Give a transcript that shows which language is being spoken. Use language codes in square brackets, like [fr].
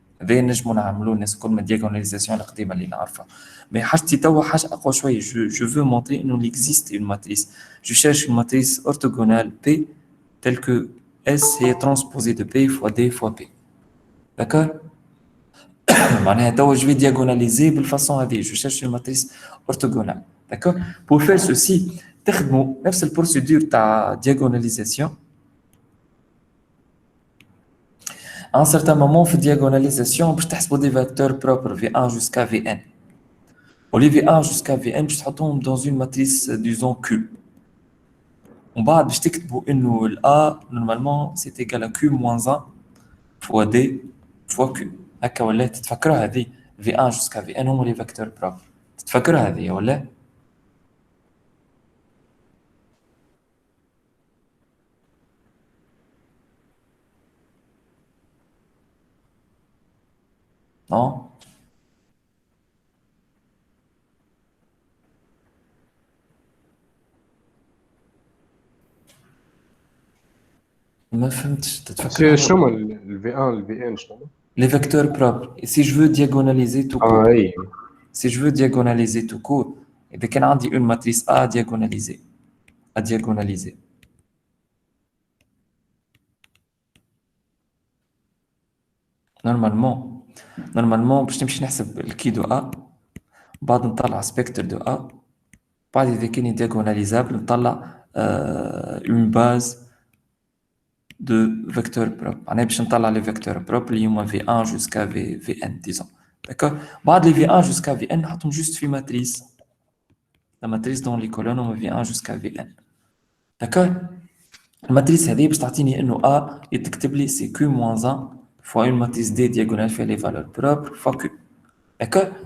[ar] هذا نجمو نعملو الناس الكل من الدياغوناليزاسيون القديمه اللي نعرفها. مي حاجتي توا حاجه اقوى شويه. [fr] Je veux montrer [ar] انه [fr] il existe une matrice. Je cherche une matrice orthogonale P telle que S est transposée de P fois D fois P. D'accord? [ar] معناها توا [fr] je vais diagonaliser [ar] بالفاصون هذه. [fr] Je cherche une matrice orthogonale. D'accord? Pour faire ceci [ar] تخدموا نفس البروسيدور تاع [fr] diagonalisation. À un certain moment, on fait diagonalisation, on peut des vecteurs propres V1 jusqu'à Vn. Au lieu V1 jusqu'à Vn, je tombe dans une matrice, disons Q. On va dire que A, normalement, c'est égal à Q moins 1 fois D fois Q. [ar] هكا ولا تتفكروا هذه V1 jusqu'à Vn هم [fr] les vecteurs propres. [ar] تتفكروا هذه ولا؟ [fr] Non? [ar] ما فهمتش تتفكر شنو الفي 1 الفي ان شنو؟ [fr] les vecteurs propres. Et si je veux diagonaliser tout court, [ar] اي [fr] si je veux diagonaliser tout court, [ar] إذا كان عندي [fr] une matrice A à diagonaliser. [ar] Normalement باش نمشي نحسب الكي دو A بعد نطلع سبيكتر دو A بعد إذا كان diagonalisable نطلع [fr] une base de vecteurs propres. [ar] معناها باش نطلع [fr] les vecteurs propres [ar] اللي هما [fr] V1 jusqu'à Vn disons. D'accord? بعد les V1 jusqu'à Vn [ar] نحطهم [fr] juste في matrice. La matrice dans les colonnes on V1 jusqu'à Vn. D'accord? [ar] الماتريس هذه باش تعطيني انه [fr] A [ar] يتكتب لي سي [fr] Q moins 1 fois une matrice D diagonale fait les valeurs propres fois Q. D'accord?